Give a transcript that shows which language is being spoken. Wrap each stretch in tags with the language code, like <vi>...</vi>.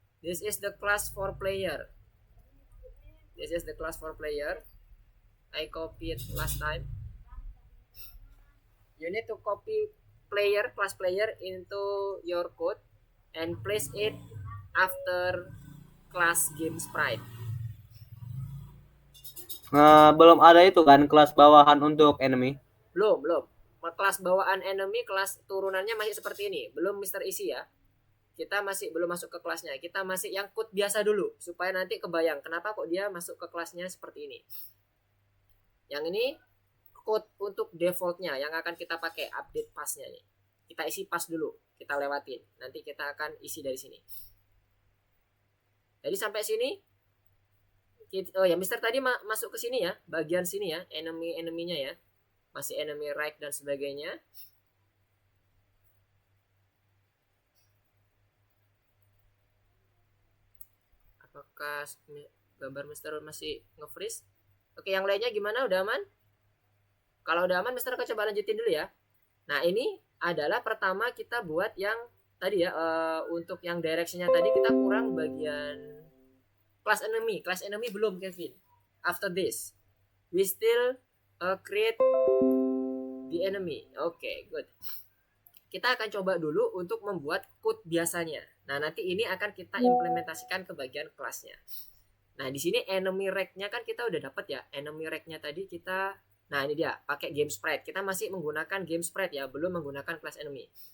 <en>This is the class for player. This is the class for player. I copied last time. You need to copy player, class player into your code and place it after class game sprite.</en> <id>Belum ada itu kan kelas bawahan untuk enemy. Belum. Kelas bawaan enemy, kelas turunannya masih seperti ini. Belum Mr. Isi ya. Kita masih belum masuk ke kelasnya. Kita masih yang code biasa dulu. Supaya nanti kebayang kenapa kok dia masuk ke kelasnya seperti ini. Yang ini code untuk defaultnya yang akan kita pakai update passnya nih. Kita isi pass dulu. Kita lewatin. Nanti kita akan isi dari sini. Jadi sampai sini. Oh ya, Mister tadi masuk ke sini ya. Bagian sini ya. Enemy-nya ya. Masih enemy right dan sebagainya. Apakah gambar Mister masih nge-freeze? Oke, yang lainnya gimana? Udah aman? Kalau udah aman, Mister coba lanjutin dulu ya. Nah, ini adalah pertama kita buat yang tadi ya. Untuk yang direction-nya tadi kita kurang bagian class enemy. Class enemy belum, Kevin.</id> <en>After this, we still create the enemy. Oke, good.</en> <id>Kita akan coba dulu untuk membuat code biasanya. Nah, nanti ini akan kita implementasikan ke bagian kelasnya. Nah, di sini enemy rag-nya kan kita udah dapat ya. Enemy rag-nya tadi kita, nah ini dia, pakai game sprite. Kita masih menggunakan game sprite ya, belum menggunakan class enemy.</id>